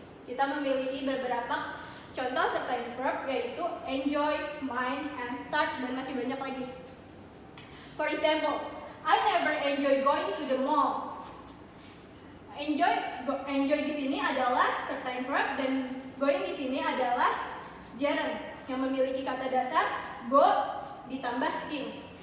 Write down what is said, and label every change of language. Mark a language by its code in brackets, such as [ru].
[id] Kita memiliki beberapa contoh certain verb yaitu [en] enjoy, mind, and start, [id] dan masih banyak lagi. [en] For example, I never enjoy going to the mall. [id] Enjoy di sini adalah certain verb dan going di sini adalah gerund yang memiliki kata dasar go ditambah in.